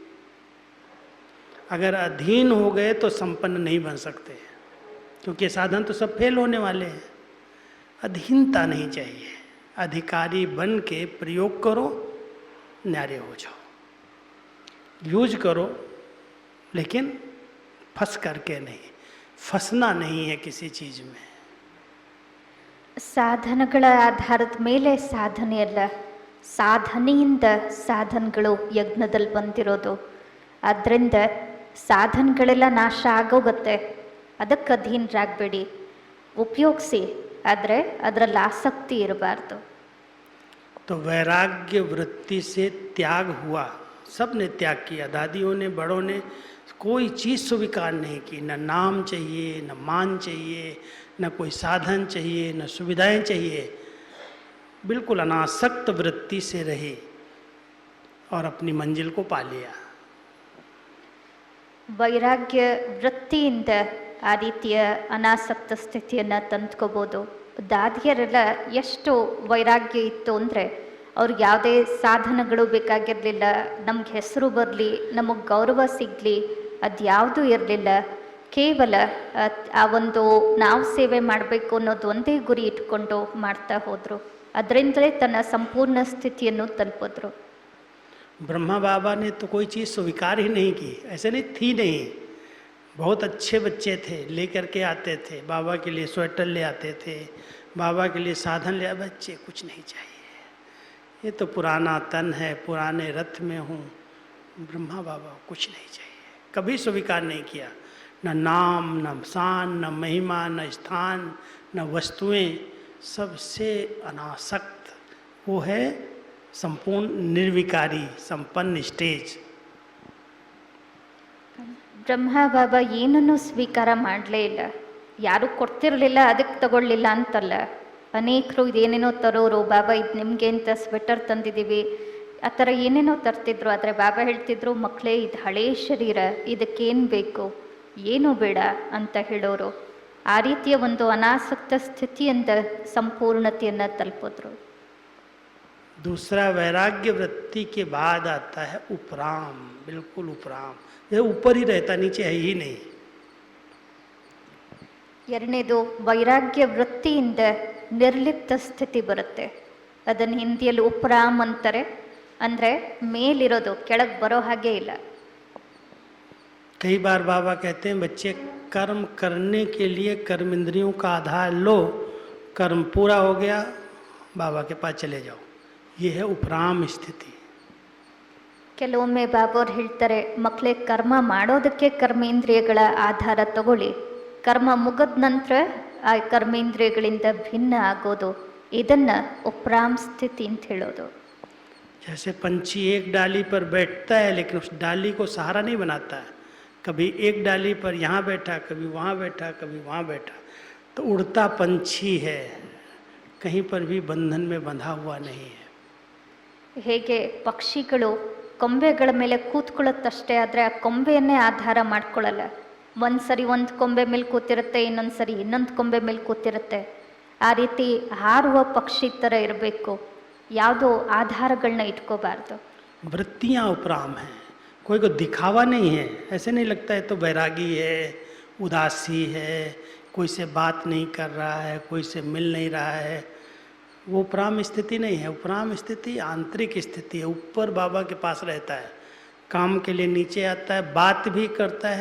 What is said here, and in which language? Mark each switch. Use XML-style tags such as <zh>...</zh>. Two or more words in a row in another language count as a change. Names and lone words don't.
<hi>अगर अधीन हो गए तो संपन्न नहीं बन सकते, क्योंकि साधन तो सब फेल होने वाले हैं। अधीनता नहीं चाहिए, अधिकारी बन के प्रयोग करो, न्यारे हो जाओ, यूज करो, लेकिन फंस करके नहीं, फंसना नहीं है किसी चीज में।</hi> <kn>ಸಾಧನಗಳ ಆಧಾರದ ಮೇಲೆ ಸಾಧನೆ ಅಲ್ಲ, ಸಾಧನೆಯಿಂದ ಸಾಧನಗಳು ಯಜ್ಞದಲ್ಲಿ ಬಂದಿರೋದು. ಆದ್ದರಿಂದ ಸಾಧನಗಳೆಲ್ಲ ನಾಶ ಆಗೋಗುತ್ತೆ, ಅದಕ್ಕೆ ಅಧೀನರಾಗಬೇಡಿ, ಉಪಯೋಗಿಸಿ, ಆದರೆ ಅದರಲ್ಲಿ ಆಸಕ್ತಿ ಇರಬಾರ್ದು.</kn> <hi>तो वैराग्य वृत्ति से त्याग हुआ, सब ने त्याग किया, दादियों ने, बड़ों ने कोई चीज़ स्वीकार नहीं की। न नाम चाहिए, न मान चाहिए, न कोई साधन चाहिए, न सुविधाएं चाहिए, बिल्कुल अनासक्त वृत्ति से रहे और अपनी मंजिल को पा लिया।</hi> <kn>ವೈರಾಗ್ಯ ವೃತ್ತಿಯಿಂದ ಆ ರೀತಿಯ ಅನಾಸಕ್ತ ಸ್ಥಿತಿಯನ್ನು ತಂದ್ಕೋಬೋದು. ದಾದಿಯರೆಲ್ಲ ಎಷ್ಟು ವೈರಾಗ್ಯ ಇತ್ತು ಅಂದರೆ, ಅವ್ರಿಗೆ ಯಾವುದೇ ಸಾಧನಗಳು ಬೇಕಾಗಿರಲಿಲ್ಲ, ನಮ್ಗೆ ಹೆಸರು ಬರಲಿ, ನಮಗೆ ಗೌರವ ಸಿಗಲಿ, ಅದು ಯಾವುದೂ ಇರಲಿಲ್ಲ. ಕೇವಲ ಆ ಒಂದು ನಾವು ಸೇವೆ ಮಾಡಬೇಕು ಅನ್ನೋದು ಒಂದೇ ಗುರಿ ಇಟ್ಕೊಂಡು ಮಾಡ್ತಾ ಹೋದರು. ಅದರಿಂದಲೇ ತನ್ನ ಸಂಪೂರ್ಣ ಸ್ಥಿತಿಯನ್ನು ತಲುಪಿದ್ರು.</kn> <hi>ब्रह्मा बाबा ने तो कोई चीज़ स्वीकार ही नहीं की, ऐसे नहीं थी, नहीं। बहुत अच्छे बच्चे थे, लेकर के आते थे, बाबा के लिए स्वेटर ले आते थे, बाबा के लिए साधन ले, बच्चे कुछ नहीं चाहिए, ये तो पुराना तन है, पुराने रथ में हूँ, ब्रह्मा बाबा कुछ नहीं चाहिए, कभी स्वीकार नहीं किया। न नाम, न शान, न महिमा, न स्थान, न वस्तुएं, सबसे अनासक्त वो है संपूर्ण निर्विकारी संपन्न स्टेज।</hi> <kn>ಬ್ರಹ್ಮ ಬಾಬಾ ಏನನ್ನೂ ಸ್ವೀಕಾರ ಮಾಡಲೇ ಇಲ್ಲ, ಯಾರು ಕೊಡ್ತಿರಲಿಲ್ಲ ಅದಕ್ಕೆ ತಗೊಳ್ಳಿಲ್ಲ ಅಂತಲ್ಲ. ಅನೇಕರು ಇದೇನೇನೋ ತರೋರು, ಬಾಬಾ ಇದು ನಿಮಗೆ ಅಂತ ಸ್ವೆಟರ್ ತಂದಿದ್ದೀವಿ, ಆ ಥರ ಏನೇನೋ ತರ್ತಿದ್ರು. ಆದರೆ ಬಾಬಾ ಹೇಳ್ತಿದ್ರು, ಮಕ್ಕಳೇ ಇದು ಹಳೇ ಶರೀರ, ಇದಕ್ಕೇನು ಬೇಕು, ಏನೂ ಬೇಡ ಅಂತ ಹೇಳೋರು. ಆ ರೀತಿಯ ಒಂದು ಅನಾಸಕ್ತ ಸ್ಥಿತಿಯಿಂದ ಸಂಪೂರ್ಣತೆಯನ್ನು ತಲುಪಿದ್ರು.</kn> <hi>दूसरा वैराग्य वृत्ति के बाद आता है उपराम, बिल्कुल उपराम, ये ऊपर ही रहता, नीचे है ही नहीं।</hi> <kn>ಎರಡನೇದು ವೈರಾಗ್ಯ ವೃತ್ತಿಯಿಂದ ನಿರ್ಲಿಪ್ತ ಸ್ಥಿತಿ ಬರುತ್ತೆ. ಅದನ್ನು ಹಿಂದಿಯಲ್ಲಿ ಉಪರಾಮ್ ಅಂತಾರೆ, ಅಂದರೆ ಮೇಲಿರೋದು ಕೆಳಗೆ ಬರೋ ಹಾಗೆ ಇಲ್ಲ.</kn> <hi>कई बार बाबा कहते हैं बच्चे कर्म करने के लिए कर्म इंद्रियों का आधार लो, कर्म पूरा हो गया बाबा के पास चले जाओ, ये है उपराम स्थिति.</hi> <kn>ಕೆಲವೊಮ್ಮೆ ಬಾಬೋರು ಹೇಳ್ತಾರೆ, ಮಕ್ಕಳೇ ಕರ್ಮ ಮಾಡೋದಕ್ಕೆ ಕರ್ಮೇಂದ್ರಿಯಗಳ ಆಧಾರ ತಗೊಳ್ಳಿ, ಕರ್ಮ ಮುಗಿದ ನಂತರ ಆ ಕರ್ಮೇಂದ್ರಿಯಗಳಿಂದ ಭಿನ್ನ ಆಗೋದು, ಇದನ್ನು ಉಪರಾಮ್ ಸ್ಥಿತಿ ಅಂತ ಹೇಳೋದು.</kn> <hi>जैसे पंछी एक डाली पर बैठता है लेकिन उस डाली को सहारा नहीं बनाता है, कभी एक डाली पर यहाँ बैठा, कभी वहाँ बैठा, कभी वहाँ बैठा, तो उड़ता पंछी है, कहीं पर भी बंधन में बंधा हुआ नहीं है.</hi> <kn>ಹೇಗೆ ಪಕ್ಷಿಗಳು ಕೊಂಬೆಗಳ ಮೇಲೆ ಕೂತ್ಕೊಳ್ಳುತ್ತಷ್ಟೇ, ಆದರೆ ಆ ಕೊಂಬೆಯನ್ನೇ ಆಧಾರ ಮಾಡ್ಕೊಳ್ಳಲ್ಲ. ಒಂದು ಸರಿ ಒಂದು ಕೊಂಬೆ ಮೇಲೆ ಕೂತಿರುತ್ತೆ, ಇನ್ನೊಂದು ಸರಿ ಇನ್ನೊಂದು ಕೊಂಬೆ ಮೇಲೆ ಕೂತಿರುತ್ತೆ. ಆ ರೀತಿ ಹಾರುವ ಪಕ್ಷಿ ಥರ ಇರಬೇಕು, ಯಾವುದೋ ಆಧಾರಗಳನ್ನ ಇಟ್ಕೋಬಾರ್ದು.</kn> <hi>वृत्तियाँ उपराम हैं, कोई को दिखावा नहीं है. ऐसे नहीं लगता है तो बैरागी है, उदासी है, कोई से बात नहीं कर रहा है, कोई से मिल नहीं रहा है, वो उपराम स्थिति नहीं है. उपराम स्थिति आंतरिक स्थिति है, ऊपर बाबा के पास रहता है, काम के लिए नीचे आता है, बात भी करता है.</hi>